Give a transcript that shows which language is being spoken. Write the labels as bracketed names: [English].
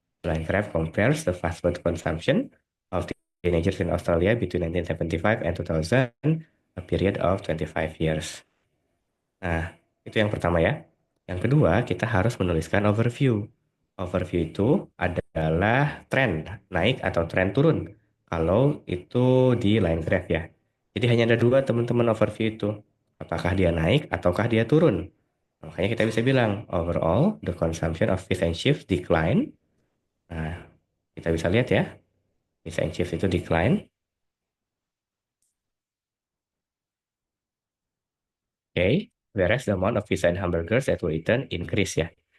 [English] Landgraf compares the fast food consumption of teenagers in Australia between 1975 and 2000, a period of 25 years. [Indonesian] Nah, itu yang pertama ya. Yang kedua, kita harus menuliskan overview. Overview itu adalah tren naik atau tren turun. Kalau itu di line graph ya. Jadi hanya ada dua teman-teman overview itu. Apakah dia naik ataukah dia turun. Makanya kita bisa bilang, [English] overall, the consumption of fish and chips decline. [Indonesian] Nah, kita bisa lihat ya, fish and chips itu decline. [English] Oke, whereas the amount of pizza and hamburgers that were eaten increase ya.